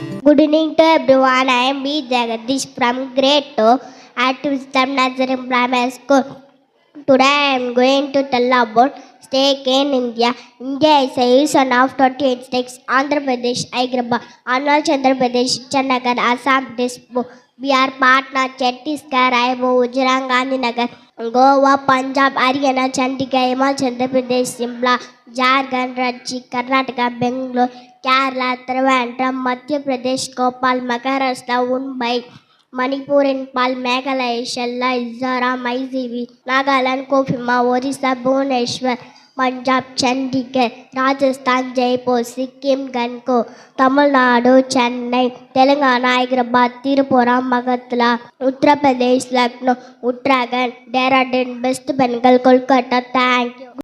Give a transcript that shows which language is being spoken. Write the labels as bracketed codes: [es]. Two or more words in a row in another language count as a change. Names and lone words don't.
[en] Good evening to everyone. I am B. Jagadish from grade 2 at Wisdom Nazarene Primary School. Today I am going to tell about stake in India. India is a union of 28 states: Andhra Pradesh, Hyderabad, Arunachal Pradesh, Chandigarh, Assam, Dispur, Bihar, Patna, Chhattisgarh, Raipur, Gujarat, Gandhinagar, Goa, Punjab, Haryana, Chandigarh, Himachal Pradesh, Shimla, Jharkhand, Ranchi, Karnataka, Bangalore, Kerala, Trivandrum, Madhya Pradesh, Gopal, Maharashtra, Mumbai, Manipur, Impal, Meghalaya, Shella, Mizoram, Mysore, Nagaland, Kohima, Orissa, Bhubaneswar, Punjab, Chandigarh, Rajasthan, Jaipur, Sikkim, Ganko, Tamil Nadu, Chennai, Telangana, Hyderabad, Tirupura, Magatla, Uttar Pradesh, Lucknow, Uttarakhand, Dehradun, West Bengal, Kolkata. Thank you.